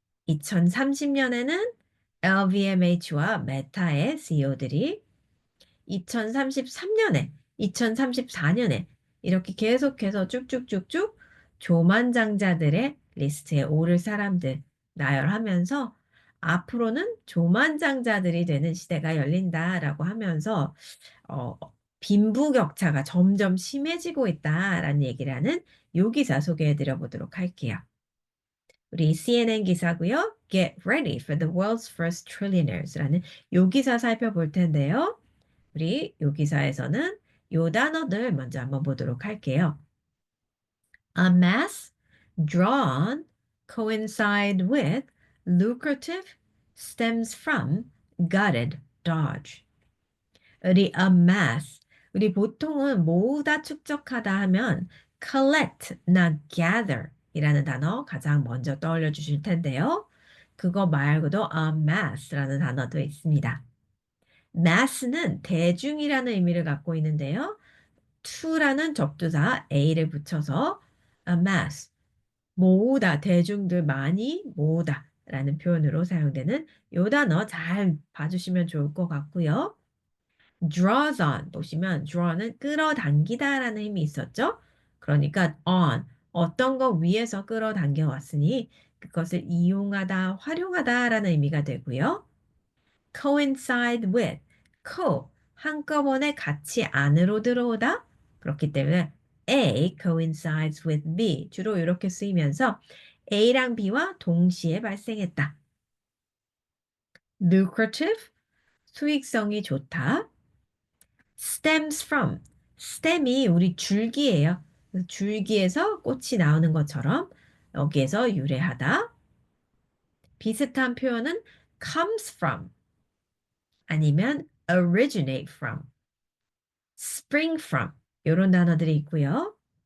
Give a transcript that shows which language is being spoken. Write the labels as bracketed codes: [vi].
[ko] 2030년에는 LVMH와 메타의 CEO들이 2033년에, 2034년에 이렇게 계속해서 쭉쭉쭉쭉 조만장자들의 리스트에 오를 사람들 나열하면서 앞으로는 조만장자들이 되는 시대가 열린다라고 하면서 어, 빈부격차가 점점 심해지고 있다라는 얘기를 하는 요 기사 소개해 드려 보도록 할게요. 우리 CNN 기사고요. [en] Get ready for the world's first trillionaires [ko] 라는 요 기사 살펴볼 텐데요. 우리 요 기사에서는 요 단어들 먼저 한번 보도록 할게요. [en] amass, drawn, coincide with, lucrative, stems from, gutted, dodge. [ko] 우리 amass, 우리 보통은 모으다, 축적하다 하면 collect나 gather 이라는 단어 가장 먼저 떠올려 주실 텐데요. 그거 말고도 amass라는 단어도 있습니다. mass는 대중이라는 의미를 갖고 있는데요. to라는 접두사 a를 붙여서 amass, 모으다, 대중들 많이 모으다 라는 표현으로 사용되는 요 단어 잘 봐주시면 좋을 것 같고요. draws on 보시면 draw는 끌어당기다 라는 힘이 있었죠. 그러니까 on, 어떤 거 위에서 끌어당겨 왔으니 그것을 이용하다, 활용하다 라는 의미가 되고요. coincide with, co, 한꺼번에 같이 안으로 들어오다. 그렇기 때문에 [en] A coincides with B [ko] 주로 이렇게 쓰이면서 A랑 B와 동시에 발생했다. [en] lucrative, [ko] 수익성이 좋다. [en] stems from, [ko] stem이 우리 줄기예요. 그래서 줄기에서 꽃이 나오는 것처럼 여기에서 유래하다. 비슷한 표현은 comes from 아니면 originate from, spring from 이런 단어들이 있고요.